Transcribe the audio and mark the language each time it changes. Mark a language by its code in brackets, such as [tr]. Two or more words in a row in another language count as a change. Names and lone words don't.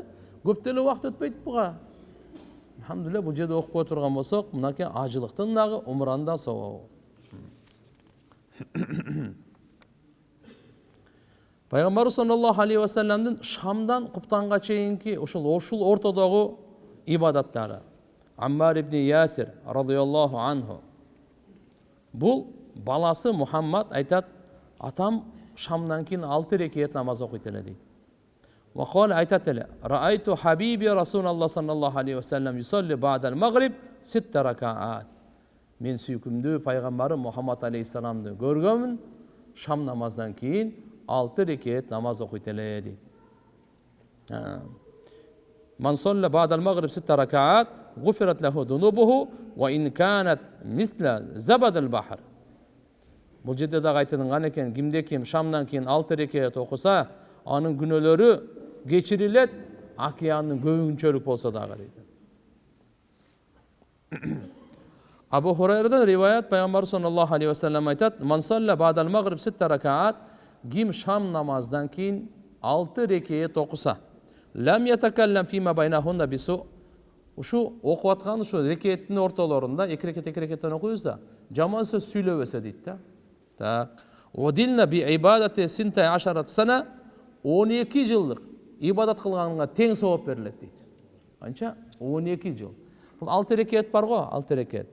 [ky] Көп деле убакыт өтпөйт буга. Алхамдулилlah, бул жерде окуп отурган болсок, мынакей ажылыктын дагы умранда соогу. Пайгамбар [ar] صلى الله عليه وسلم [ky] Шамдан Куптанга чейинки ошол ортодогу ибадаттары. Аммар ибн Ясир [ar] رضي الله عنه. [ky] Бул баласы Мухаммад айтат: "Атам Шамдан кийин 6 рекет намаз окуйт эле" дейт. [ar] وقال [ky] айтат эле: [ar] "رأيت حبيبي رسول الله صلى الله عليه وسلم يصلي بعد المغرب 6 ركعات." [ky] Мен сүйкүмдүү пайгамбарым Мухаммад алейхиссаламды көргөмүн, Шам намаздан кийин 6 рекет намаз окуйт эле дейт. [ar] "من صلى بعد المغرب 6 ركعات غفرت له ذنوبه وإن كانت مثل زبد البحر." [ky] Бул жерде дагы айтылган экен, кимде ким Шамдан кийин 6 рекет окуса, анын күнөөлөрү кечирилет, океандын көбүнчөлүк болсо дагы дейт. Абу Хурайрадан риваят, пайгамбар [ar] صلى الله عليه وسلم [ky] айтат: [ar] "من صلى بعد المغرب 6 ركعات", [ky] ким Шам намаздан кийин 6 рекет окуса, [ar] لم يتكلم فيما بينهن بسوء, [ky] ушу окуп аткан ушу рекеттин ортолорунда 2 рекеттен окуйбуз да, жаман сөз сүйлөбөсө дейт да. Так. [ar] عدلن بعبادة 12 سنة, [ky] 12 жылдык ибадат кылганга тең сооп берилет дейт. Канча? 12 жыл. Бул 6 рекет бар го, 6 рекет.